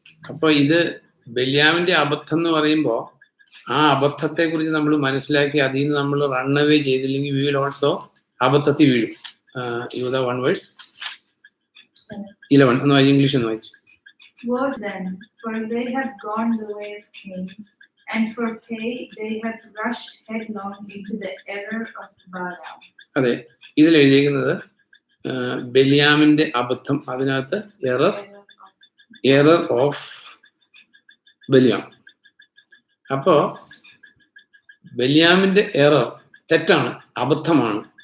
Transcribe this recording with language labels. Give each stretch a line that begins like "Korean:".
Malayalam: അപ്പൊ ഇത് ബെല്യാമിന്റെ അബദ്ധം എന്ന് പറയുമ്പോൾ ആ അബദ്ധത്തെ കുറിച്ച് നമ്മൾ മനസ്സിലാക്കി അതിൽ നിന്ന് നമ്മൾ റണ്ണവേ ചെയ്തില്ലെങ്കിൽ
English: we will also
Malayalam: അബദ്ധത്തിൽ വീഴും. യൂദാ 1:11 ഒന്ന് വായിച്ചു, ഇംഗ്ലീഷ് ഒന്ന് വായിച്ചു.
English: Woe then, for they have gone the way of Cain, and for pay they have rushed headlong into the error of Balaam.
Malayalam: അതെ, ഇതിൽ എഴുതിയിരിക്കുന്നത് ബെല്യാമിന്റെ അബദ്ധം, അതിനകത്ത്
English: Error of Balaam.
Malayalam: അപ്പോ ബെല്യാമിന്റെ എറർ തെറ്റാണ്, അബദ്ധമാണ്.